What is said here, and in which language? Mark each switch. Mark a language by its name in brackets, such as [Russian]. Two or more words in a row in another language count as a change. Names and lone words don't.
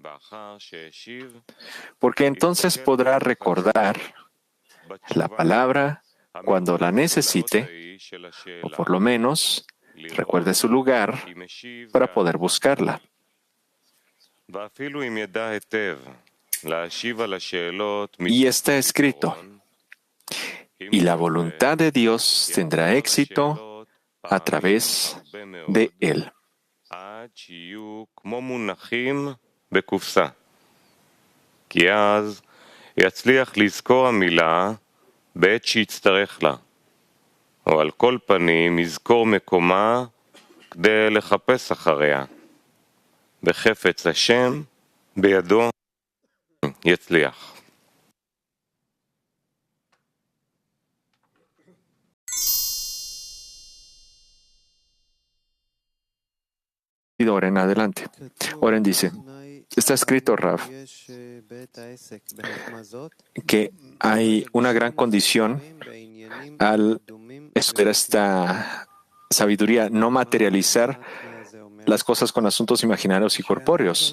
[Spanish] porque entonces podrá recordar la palabra cuando la necesite, o por lo menos recuerde su lugar para poder buscarla. Y está escrito, y la voluntad de Dios tendrá éxito a través de él. [Hebrew] או על כל פנים יזכור מקומה כדי לחפש אחריה. בחפץ השם בידו יצליח. [Spanish] Oren, adelante. Oren dice, está escrito, Rav, que hay una gran condición al estudiar esta sabiduría, no materializar las cosas con asuntos imaginarios y corpóreos.